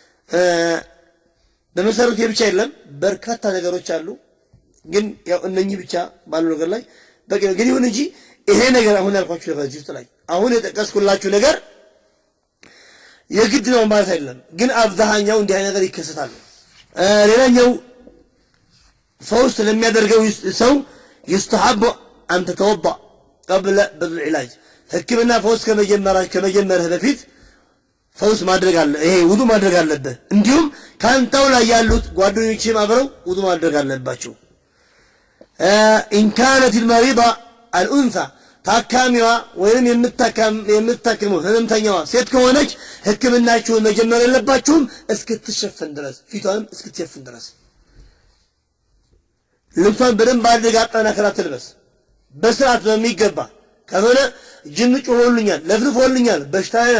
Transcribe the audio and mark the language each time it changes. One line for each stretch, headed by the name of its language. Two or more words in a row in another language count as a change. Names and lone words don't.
Amharic: በመሰረቱ የብቻ አይደለም በርካታ ነገሮች አሉ ግን ያው እነኚህ ብቻ ባሉ ነገር ላይ በቂ ነው ግን ይሁን እንጂ ይሄ ነገር አሁን ያልኳችሁ ነገር እዚህ ላይ አሁን የጠቀስኩላችሁ ነገር የግድ ነው ማለት አይደለም ግን አብዛኛው እንዲህ አይነት ነገር ይከሰታል ሌላኛው ፈውስ ለሚያደርገው ሰው
Arabic: يستحب أن تتوضأ قبل بدء العلاج
Amharic: ህክምና ፈውስ ከመጀመርህ በፊት ፈውስ ማድረግ አለ ይሄ ውዱ ማድረግ አለበት እንዲሁም ካንተው ላይ ያሉት ጓደኞችም አብረው ውዱ ማድረግ አለባቸው
Arabic: إن كانت المريضة الأنثى
Amharic: ታካሚዋ ወይንም የምትታከመው ህመምተኛዋ ሴት ከሆነች ህክምናችሁን መጀመር የለባችሁም እስክትሸፈን ድረስ ፊቷንም እስክትሸፈን ድረስ ልብሷን በደንብ አድርጋ አጠናክራ ትልበስ በስርዓት በሚገባ ከሆነ ጅን ጮሆልኛል ለፍልፎልኛል በሽታዬ ናት